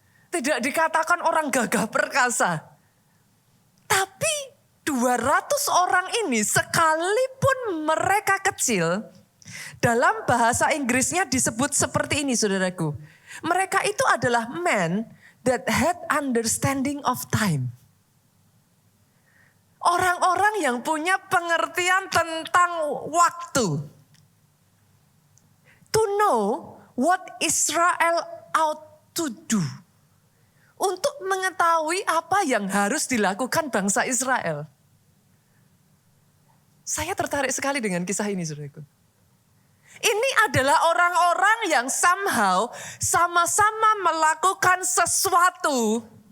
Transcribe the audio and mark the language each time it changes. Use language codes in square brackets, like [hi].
[id] Tidak dikatakan orang gagah perkasa. Tapi 200 orang ini sekalipun mereka kecil, dalam bahasa Inggrisnya disebut seperti ini saudaraku. Mereka itu adalah [en] men that had understanding of time. [id] Orang-orang yang punya pengertian tentang waktu. [en] To know what Israel ought to do. [id] Untuk mengetahui apa yang harus dilakukan bangsa Israel. Saya tertarik sekali dengan kisah ini, saudaraku. Ini adalah orang-orang yang somehow sama-sama melakukan sesuatu.